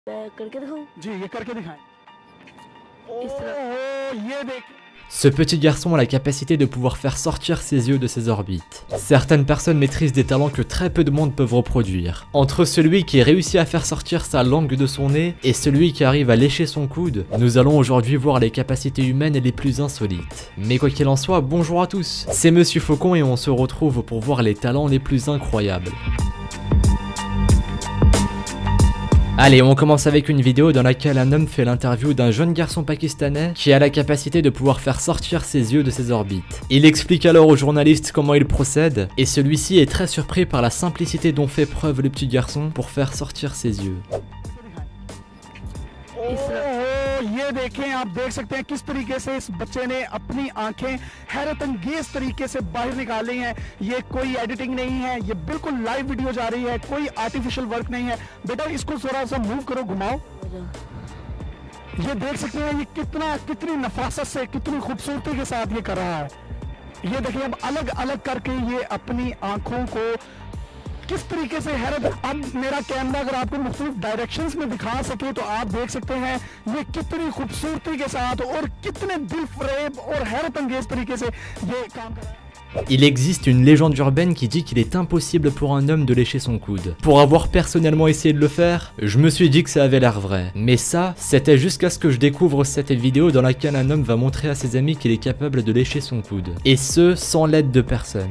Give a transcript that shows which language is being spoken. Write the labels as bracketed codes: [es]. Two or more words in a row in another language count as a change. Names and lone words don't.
[ur] کرکے دکھاؤں? جی یہ کرکے دکھائیں. اس طرح. یہ دیکھ. [fr] Ce petit garçon a la capacité de pouvoir faire sortir ses yeux de ses orbites. Certaines personnes maîtrisent des talents que très peu de monde peuvent reproduire. Entre celui qui réussit à faire sortir sa langue de son nez et celui qui arrive à lécher son coude, nous allons aujourd'hui voir les capacités humaines les plus insolites. Mais quoi qu'il en soit, bonjour à tous, c'est Monsieur Faucon et on se retrouve pour voir les talents les plus incroyables. Allez, on commence avec une vidéo dans laquelle un homme fait l'interview d'un jeune garçon pakistanais qui a la capacité de pouvoir faire sortir ses yeux de ses orbites. Il explique alors au journaliste comment il procède, et celui-ci est très surpris par la simplicité dont fait preuve le petit garçon pour faire sortir ses yeux. [ur] یہ دیکھیں، آپ دیکھ سکتے ہیں کس طریقے سے اس بچے نے اپنی آنکھیں حیرت انگیز طریقے سے باہر نکالی ہیں. یہ کوئی ایڈیٹنگ نہیں ہے، یہ بالکل [en] live video [ur] جا رہی ہے، کوئی [en] artificial work [ur] نہیں ہے. بیٹا اسکو ذرا سا موو کرو، گھماؤ۔ یہ دیکھ سکتے ہیں یہ کتنی نفاست سے، کتنی خوبصورتی کے ساتھ یہ کر رہا ہے. یہ دیکھیے اب الگ الگ کرکے یہ اپنی آنکھوں کو کس طریقے سے حیرت. اب میرا کیمرہ اگر آپکو مختلف ڈائریکشنز میں دکھا سکے تو آپ دیکھ سکتے ہیں یہ کتنی خوبصورتی کے ساتھ اور کتنے دل فریب اور حیرت انگیز طریقے سے یہ کام کر رہا ہے. [fr] Il existe une légende urbaine qui dit qu'il est impossible pour un homme de lécher son coude. Pour avoir personnellement essayé de le faire, je me suis dit que ça avait l'air vrai. Mais ça, c'était jusqu'à ce que je découvre cette vidéo dans laquelle un homme va montrer à ses amis qu'il est capable de lécher son coude. Et ce, sans l'aide de personne.